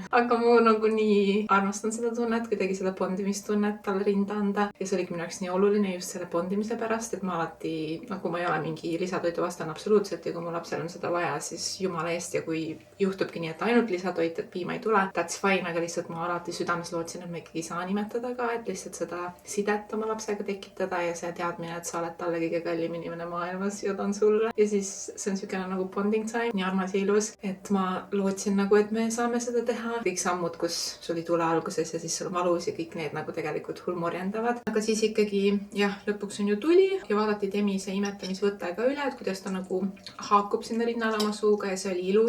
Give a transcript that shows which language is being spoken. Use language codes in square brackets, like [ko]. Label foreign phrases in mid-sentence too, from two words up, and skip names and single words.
[et] Aga ma nagu nii armastan seda tunnet, kuidagi seda bondimistunnet talle rinda anda. Ja see oligi minu jaoks nii oluline just selle bondimise pärast, et ma alati, nagu ma ei ole mingi lisatoidu vastane absoluutselt ja kui mu lapsel on seda vaja, siis jumala eest ja kui juhtubki nii, et ainult lisatoit, et piima ei tule, [en] that's fine, [et] aga lihtsalt ma alati südames lootsin, et ma ikkagi saan imetada ka, et lihtsalt seda sidet oma lapsega tekitada ja see teadmine, et sa oled talle kõige kallim inimene maailmas ja ta on sulle. Ja siis see on siukene nagu [en] bonding time, [et] nii armas ja ilus, et ma lootsin nagu, et me saame seda teha. Kõik sammud, kus sul ei tule alguses ja siis sul on valus ja kõik need nagu tegelikult hulmorjendavad. Aga siis ikkagi, jah, lõpuks on ju tuli ja vaadati Demi see imetamisvõte ka üle, et kuidas ta nagu haakub sinna rinnale oma suuga ja see oli ilus.